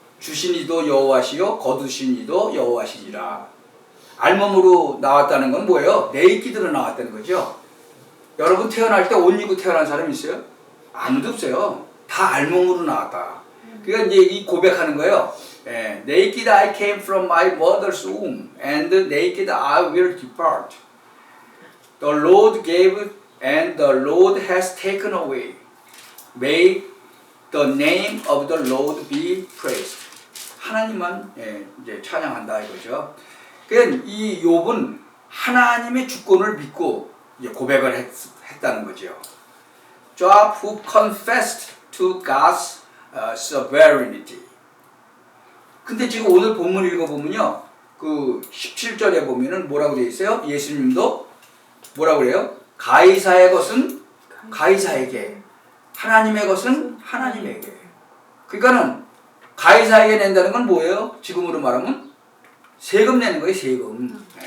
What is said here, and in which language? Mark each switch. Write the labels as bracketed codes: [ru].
[ko] 주신 이도 여호와시요 거두신 이도 여호와시니라. 알몸으로 나왔다는 건 뭐예요? 네이키드로 나왔다는 거죠. 여러분 태어날 때 옷 입고 태어난 사람 있어요? 아무도 없어요. 다 알몸으로 나왔다. 그러니까 이제 이 고백하는 거예요. [en] Naked I came from my mother's womb and naked I will depart. The Lord gave and the Lord has taken away. May the name of the Lord be praised. [ko] 하나님만 이제 찬양한다 이거죠. 그러니까 이 욥은 하나님의 주권을 믿고 이제 고백을 했다는 거죠. [en] Job who confessed to God's sovereignty. [ko] 근데 지금 오늘 본문 읽어보면요, 그 17절에 보면은 뭐라고 되어 있어요? 예수님도 뭐라고 그래요? 가이사의 것은 가이사에게, 하나님의 것은 하나님에게. 그러니까는 가이사에게 낸다는 건 뭐예요? 지금으로 말하면 세금 내는 거예요, 세금.